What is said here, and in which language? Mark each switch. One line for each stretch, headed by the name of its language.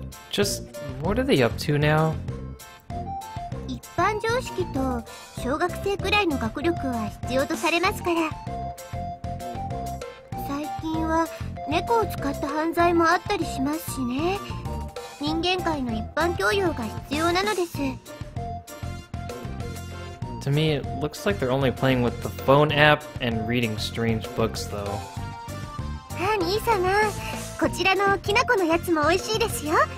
English: Just, what are they up to now?
Japanese: 一般常識と小学生くらいの学力は必要とされますから。最近は猫を使った犯罪もあったりしますしね。人間界の一般教養が必要なのです。
English: To me, it looks like they're only playing with the phone app and reading strange books, though.
Japanese: 兄様、こちらのきなこのやつも美味しいですよ。